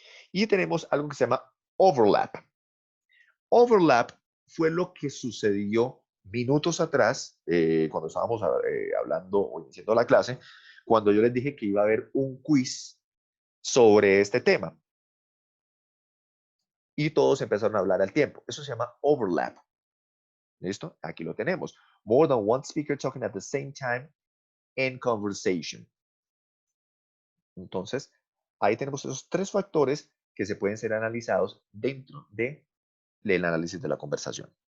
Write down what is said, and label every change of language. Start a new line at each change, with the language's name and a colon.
Spanish: Y tenemos algo que se llama overlap. Overlap fue lo que sucedió minutos atrás, cuando estábamos hablando o iniciando la clase, cuando yo les dije que iba a haber un quiz sobre este tema. Y todos empezaron a hablar al tiempo. Eso se llama overlap. ¿Listo? Aquí lo tenemos.
English: More than one speaker talking at the same time in conversation.
Spanish: Entonces, ahí tenemos esos 3 factores que se pueden ser analizados dentro del análisis de la conversación.